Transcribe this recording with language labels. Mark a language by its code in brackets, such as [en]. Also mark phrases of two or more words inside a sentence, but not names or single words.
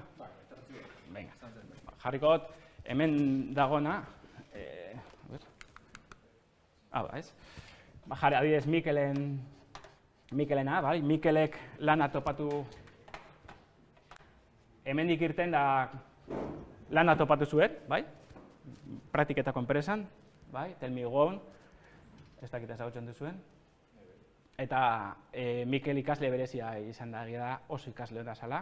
[eu] Venga, jarrikot, hemen dagona, ez? Jarri, adibidez, Mikelena, bai? Mikelek lana topatu, hemendik irten da lana topatu zuet, bai? Praktiketako enpresan, bai? [en] Tell me gone, [eu] ez dakit ezagutzen duzuen. Eta Mikel ikasle berezia izan da, oso ikasle da zala.